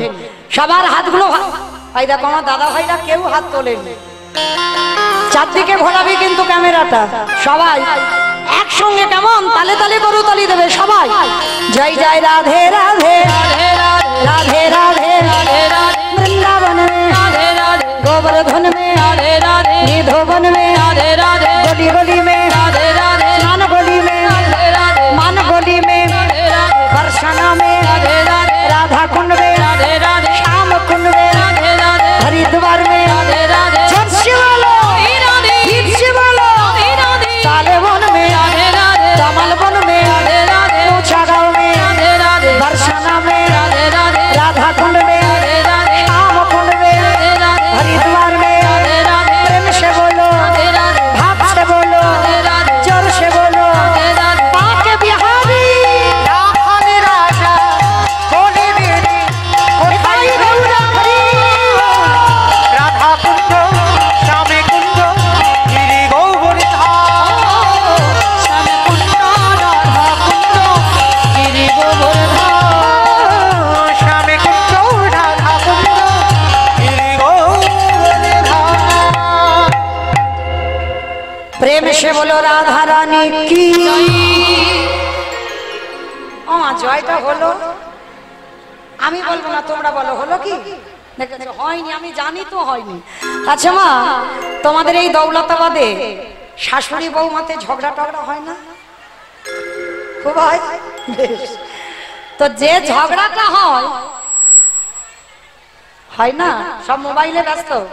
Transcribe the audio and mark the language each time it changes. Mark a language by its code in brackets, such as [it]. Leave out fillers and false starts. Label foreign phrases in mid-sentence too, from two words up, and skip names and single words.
[bn] সবার হাতগুলো এই দেখো, আমার দাদা ভাইরা কেউ হাত তোলেনি। চারদিকে ঘোরাবে কিন্তু ক্যামেরাটা, সবাই একসঙ্গে কেমন তালে তালে করু তালি দেবে সবাই। জয় জয় রাধে রাধে রাধে রাধে [hi] वृंदावन में, गोवर्धन में, निधोवन में, गली गली में, स्नान गली में, मान गली में, बरसाना में, राधा कुंड में, श्याम कुंड में, हरिद्वार में, जर्सी वालो, गिरसी वालो, काले वन में, कमल वन में, ऊंचा गाँव में, बरसाना में, राधा कुंड में, श्याम कुंड में, हरिद्वार में, प्रेम से बोलो, भाव से बोलो, जोर से बोलो, पाके बिहारी [bn] রাখাল রাজা কোনে বেড়ে [hi] भाई गौरा हरी। [bn] রাধা কুঞ্জ শ্যামে কুঞ্জ গিরি গোবর্ধন। শ্যামে কুঞ্জ রাধা কুঞ্জ গিরি গোবর্ধন। [hi] प्रेम से बोलो राधा रानी की। [bn] ও মা, জয়টা হলো, আমি বলবো না, তোমরা বলো হলো কি? দেখেছো হয়নি, আমি জানি তো হয়নি। আচ্ছা মা, তোমাদের এই দৌলতাবাদে শাশুড়ি বৌমাতে ঝগড়া টগড়া হয় না? খুব হয়। বেশ। তো যে ঝগড়াটা হয় না, সব মোবাইলে ব্যস্ত।